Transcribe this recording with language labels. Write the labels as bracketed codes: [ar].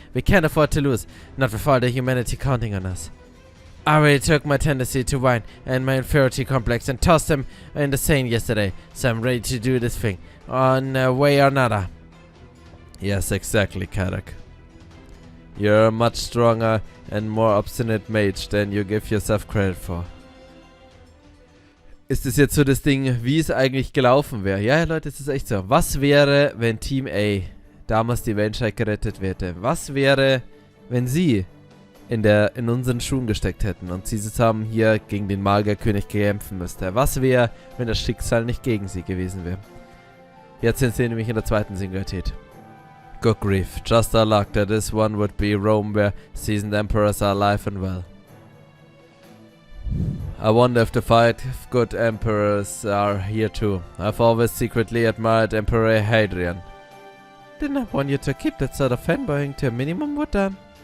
[en] We can't afford to lose, not with all the humanity counting on us. I already took my tendency to whine and my inferiority complex and tossed them in the Seine yesterday, so I'm ready to do this thing, on a way or another. Yes, exactly, Kadoc. You're a much stronger and more obstinate mage than you give yourself credit for. [de] Ist es jetzt so das Ding, wie es eigentlich gelaufen wäre? Ja, Leute, es ist echt so. Was wäre, wenn Team A damals die Menschheit gerettet hätte? Was wäre, wenn sie in unseren Schuhen gesteckt hätten und sie zusammen hier gegen den Magierkönig kämpfen müsste? Was wäre, wenn das Schicksal nicht gegen sie gewesen wäre? Jetzt sind sie nämlich in der zweiten Singularität. [en] Good grief, just our luck that this one would be Rome where seasoned emperors are alive and well. I wonder if the five good emperors are here too. I've always secretly admired Emperor Hadrian. Didn't I want you to keep that sort of fanboying to a minimum, what then?